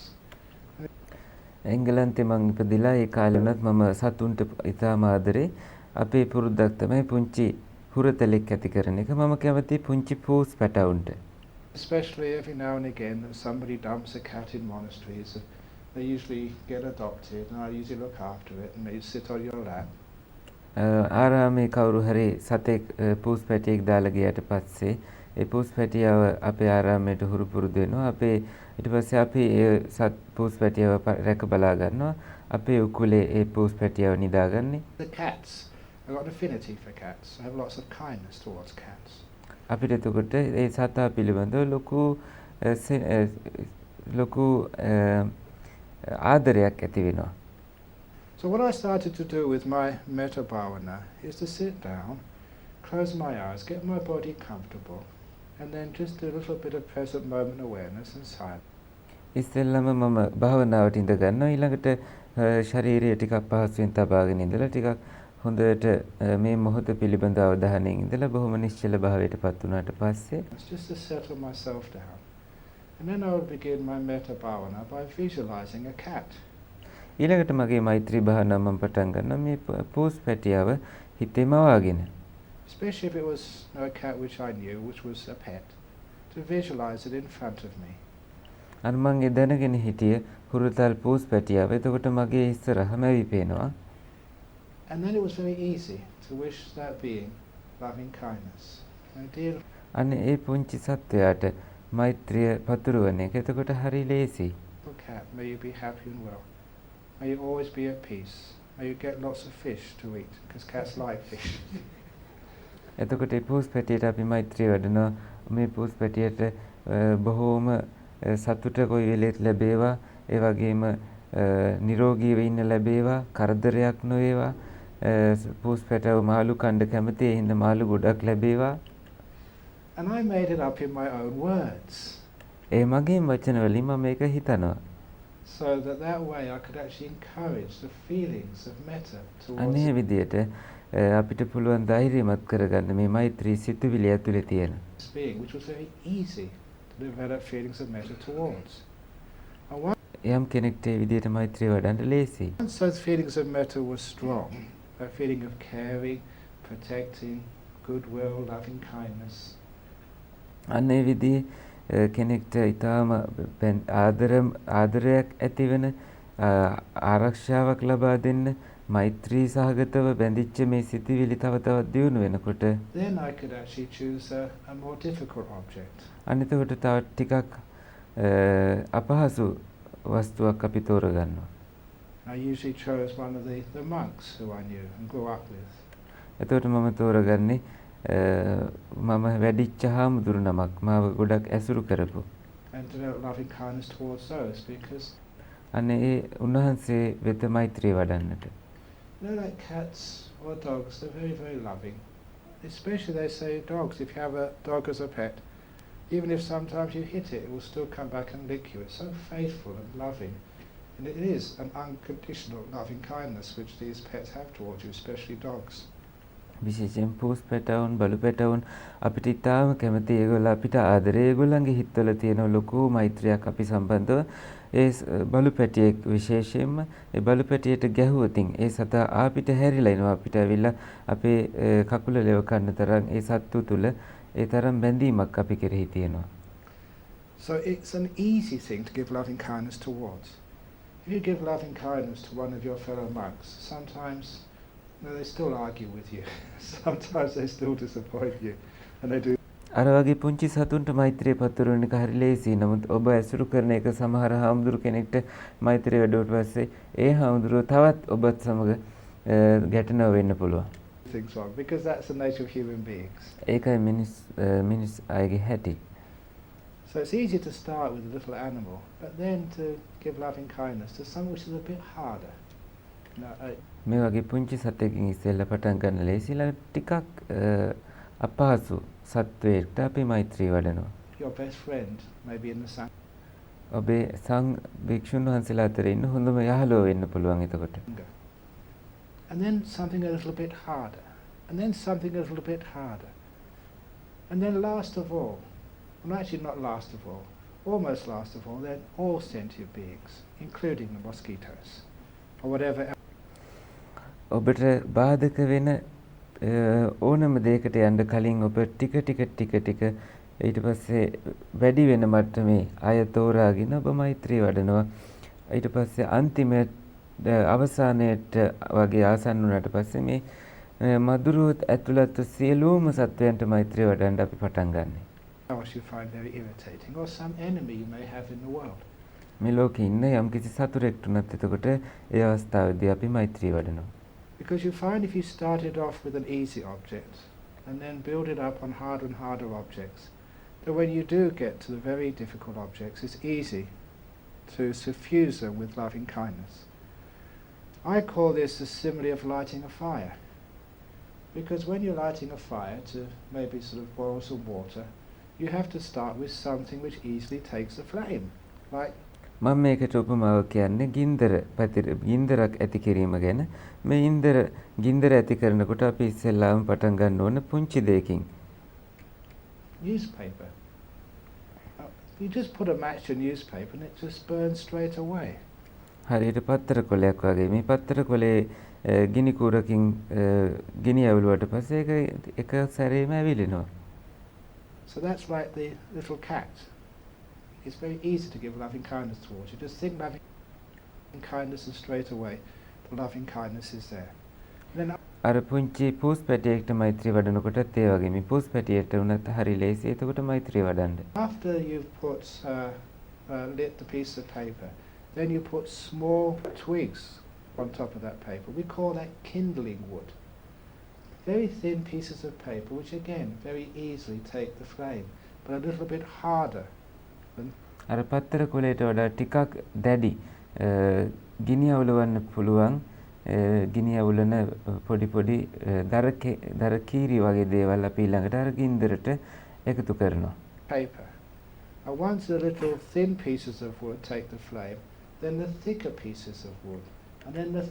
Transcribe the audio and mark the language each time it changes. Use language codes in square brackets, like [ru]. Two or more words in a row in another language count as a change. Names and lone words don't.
[si] එංගලන්තේ මං ඉපදිලා ඒ කාලේ වුණත් මම සතුන්ට ඉතාම ආදරේ. අපේ පුරුද්දක් තමයි පුංචි හුරතලෙක් ඇති කරන එක. මම කැමති පුංචි පූස් පැටවුන්ට. [en] Especially every now and again that somebody dumps a cat in monasteries, they usually get adopted and I usually look after it and they sit on your lap. [si] ආරාමේ කවුරු හරි සතෙක් පූස් පැටියෙක් දාලා ගියාට පස්සේ ඒ පූස් පැටියව අපේ ආරාමයට හුරු පුරුදු වෙනවා. අපේ ඊට පස්සේ අපි ඒ පූස් පැටියව රැක බලා ගන්නවා. අපේ උකුලේ ඒ පූස් පැටියව නිදාගන්නේ. [en] The cats, I've got an affinity for cats. I have lots of kindness towards cats. [si] අපිට එතකොට ඒ සතා පිළිබඳව ලොකු ආදරයක් ඇති වෙනවා. [en] So what I started to do with my [pi] metta bhavana [en] is to sit down, close my eyes, get my body comfortable, and then just do a little bit of present moment awareness and silence. [si] ඉස්සෙල්ලම මම භාවනාවට ඉඳ ගන්නවා. ඊළඟට ශරීරය ටිකක් පහසුවෙන් තබාගෙන ඉඳලා ටිකක් හොඳට මේ මොහොත පිළිබඳ අවධානයෙන් ඉඳලා බොහොම නිශ්චල භාවයටපත් වුණාට පස්සේ [en] It's just to settle myself down. And then I would begin my [pi] metta bhavana [en] by visualizing a cat. [si] ඊළඟට මගේ මෛත්‍රී භාවනාව මම පටන් ගන්නවා මේ පූස් පැටියව හිතේ මවාගෙන. [en] Especially if it was a cat which I knew, which was a pet, to visualize it in front of me. [si] අර මං ඒ දැනගෙන හිටිය හුරුතල් පූස් පැටියව එතකොට මගේ ඉස්සරහම ඇවි පේනවා. [en] And then it was very easy to wish that being loving kindness. [si] අනේ ඒ පුංචි සත්වයාට මෛත්‍රිය පතුරවන එක එතකොට හරි ලේසි. [en] Cat, may you be happy and well. May you always be at peace. May you get lots of fish to eat, because cats like fish. [si] එතකොට ඒ පූස් පැටියට අපි මෛත්‍රිය වඩනවා. මේ පූස් පැටියට බොහෝම සතුට කොයි වෙලෙත් ලැබේවා. ඒ වගේම නිරෝගීව ඉන්න ලැබේවා. කරදරයක් නොවේවා. පූස් පැටව මාළු කන්න කැමති. ඒ හින්දා මාළු ගොඩක් ලැබේවා. [en] And I made it up in my own words. [si] ඒ මගේ වචන වලින් මම මේක හිතනවා. [en] So that way I could actually encourage the feelings of metta towards [si] අනේ විදියට අපිට පුළුවන් ධෛර්යමත් කරගන්න මේ මෛත්‍රී සිතුවිලි ඇතුලේ තියෙන. [en] being, which was very easy to develop feelings of metta towards. [si] යම් කෙනෙක්ට ඒ විදියට මෛත්‍රිය වඩන්න ලේසි. [en] Once those feelings of metta were strong, that feeling of caring, protecting, goodwill, loving kindness. [si] අනේ විදිහේ කෙනෙක්ට ඊටාම ආදරයක් ඇති වෙන ආරක්ෂාවක් ලබා දෙන්න මෛත්‍රී සහගතව බැඳිච්ච මේ සිතිවිලි තව තවත් දියුණු වෙනකොට [en] then I could actually choose a more difficult object. [si] අන්න එතකොට තව ටිකක් අපහසු වස්තුවක් අපි තෝරගන්නවා. [en] I usually chose one of the monks who I knew and grew up with. [si] එතකොට මම තෝරගන්නේ මම වැඩිච්ච හාමුදුරු නමක් මාව ගොඩක් ඇසුරු කරපු. [en] And develop loving kindness towards those because [si] අන්න ඒ උන්වහන්සේ වෙත මෛත්‍රිය වඩන්නට. [en] like cats or dogs, they're very, very loving. Especially they say dogs, if you have a dog as a pet, even if sometimes you hit it, it will still come back and lick you. It's so faithful and loving. And it is an unconditional loving kindness which these pets have towards you, especially dogs. [si] විශේෂයෙන් පූස් පැටවුන් බලු පැටවුන් අපිට ඉතාම කැමති ඒගොල්ලෝ අපිට ආදරේ ඒගොල්ලන්ගේ හිතවල තියෙන ලොකු මෛත්‍රියක් අපි සම්බන්ධව ඒ බලු පැටියෙක් විශේෂයෙන්ම ඒ බලු පැටියට ගැහුවොතින් ඒ සතා අපිට හැරිලා එනවා අපිට ඇවිල්ලා අපේ කකුල ලෙව කන්න තරම් ඒ සත්තු තුල ඒ තරම් බැඳීමක් අපි කෙරෙහි තියෙනවා. [en] So it's an easy thing to give loving kindness towards. If you give loving kindness to one of your fellow monks, sometimes they still argue with you. Sometimes they still disappoint you. And they do. [si] අර වගේ පුංචි සතුන්ට මෛත්‍රිය පතුරවන එක හරි ලේසියි. නමුත් ඔබ ඇසුරු කරන එක සමහර හාමුදුරු කෙනෙක්ට මෛත්‍රිය වැඩුවට පස්සේ ඒ හාමුදුරුව තවත් ඔබත් සමග ගැටෙනව වෙන්න පුළුවන්. [en] Things wrong because that's the nature of human beings. [si] ඒකයි මිනිස් අයගේ හැටි. [en] So it's easy to start with a little animal, but then to give loving kindness to someone which is a bit harder. [si] මේ වගේ පුංචි සතෙක්ගෙන් ඉස්සෙල්ලා පටන් ගන්න ලේසිලා ටිකක් අපහසු සත්වයකට අපි මෛත්‍රී වඩනවා. [en] Your best friend maybe in the sun. [si] ඔබේ භික්ෂුන් වහන්සේලා අතරේ ඉන්න හොඳම යහළුවා වෙන්න පුළුවන් එතකොට. [en] And then something a little bit harder. And then something a little bit harder. And then last of all, well actually not last of all, almost last of all, then all sentient beings, including the mosquitoes, or whatever else. [si] ඔබට බාධක වෙන ඕනම දෙයකට යන්න කලින් ඔබ ටික ඊට පස්සේ වැඩි වෙන මට්ටමේ අය තෝරාගෙන ඔබ මෛත්‍රී වඩනවා. ඊට පස්සේ අන්තිමට අවසානයේට වගේ ආසන්න වුණාට පස්සේ මේ මధుරවත් ඇතුළත් සියලුම සත්වයන්ට මෛත්‍රී වඩන්න අපි පටන් ගන්නෙ. [en] Else you find very irritating, or some enemy you may have in the world. [si] මේ ලෝකේ ඉන්න යම්කිසි සතුරෙක්ට උනත් එතකොට ඒ අවස්ථාවේදී අපි මෛත්‍රී වඩනවා. [en] Because you find if you started off with an easy object and then build it up on harder and harder objects, that when you do get to the very difficult objects, it's easy to suffuse them with loving kindness. I call this the simile of lighting a fire. Because when you're lighting a fire to maybe sort of boil some water, you have to start with something which easily takes the flame. Like [si] මම මේකට උපමාව කියන්නේ ගින්දරක් ඇති කිරීම ගැන. මේ ගින්දර ඇති කරනකොට අපි ඉස්සෙල්ලාම පටන් ගන්න ඕන පුංචි දෙයකින්. [en] Newspaper. You just put a match to newspaper and it just burns straight away. [si] හරියට පත්තර කොලයක් වගේ. මේ පත්තර කොලේ ගිනි කූරකින් ගිනි ඇවිලුවට පස්සේ ඒක සැරේම ඇවිලෙනවා. [en] So that's like the little cat. It's very easy to give loving kindness towards you. Just think loving kindness and straight away the loving kindness is there. Then [si] අර පුංචි පූස් පැටියෙක්ට මෛත්‍රී වඩනකොටත් ඒ වගේ මේ පූස් පැටියට උනත් හරි ලේසි. එතකොට මෛත්‍රී වඩන්න. [en] after you've put lit the piece of paper, then you put small twigs on top of that paper. We call that kindling wood. Very thin pieces of paper which again very easily take the flame, but a little bit harder. [si] අර පත්තර කොලේට වඩා ටිකක් දැඩි ගිනි අවුලවන්න පුළුවන් ගිනි අවුලන පොඩි දර කීරි වගේ දේවල් අපි ඊළඟට අර ගින්දරට එකතු කරනවා. [en] Paper. And once the little thin pieces of wood take the flame, then the thicker pieces of wood, and then the